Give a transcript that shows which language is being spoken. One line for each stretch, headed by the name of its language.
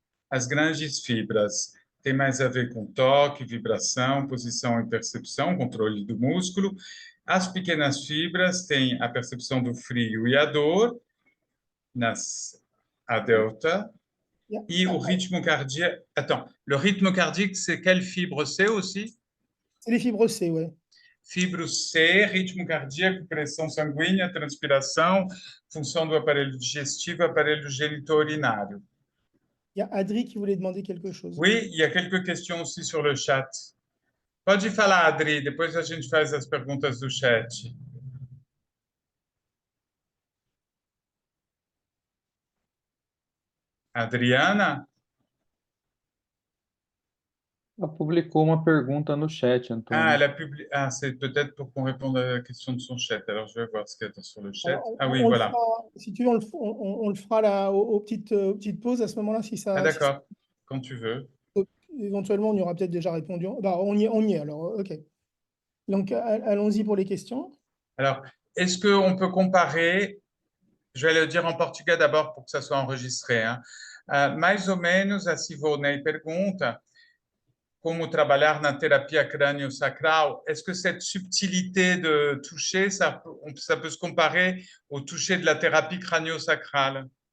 Portuguese: As grandes fibras têm mais a ver com toque, vibração, posição e percepção, controle do músculo. As pequenas fibras têm a percepção do frio e a dor, a delta, e o
French: rythme cardiaque. Attends, le rythme cardiaque, c'est quelle fibre C aussi? C'est les fibres C, ouais.
Portuguese: Fibre C, ritmo cardíaco, pressão sanguínea, transpiração, função do aparelho digestivo, aparelho genito-urinário.
French: Il y a Adri qui voulait demander quelque chose. Oui, il y a quelques questions aussi sur le chat.
Portuguese: Pode falar, Adri, depois a gente faz as perguntas do chat. Adriana? Ela publicou uma pergunta no chat, Ah, Antônio.
French: elle a publié. Ah, c'est peut-être pour qu'on réponde à la question de son chat. Alors, je vais voir ce qu'il y a sur le chat. Alors, Ah oui, on le voilà. fera, si tu veux, on le fera là, aux petites pauses à ce moment-là, si Ah, ça, d'accord, quand tu veux. éventuellement, on y aura peut-être déjà répondu. Bah, on y est alors, ok. Donc, allons-y pour les questions. Alors, est-ce qu'on peut comparer, je vais le dire en portugais d'abord pour que ça soit enregistré, hein?
Portuguese: Mais ou menos, a Sivonei pergunta como trabalhar na terapia crânio-sacral.
French: Est-ce que cette subtilité de toucher, ça peut se comparer au toucher de la thérapie crânio-sacrale?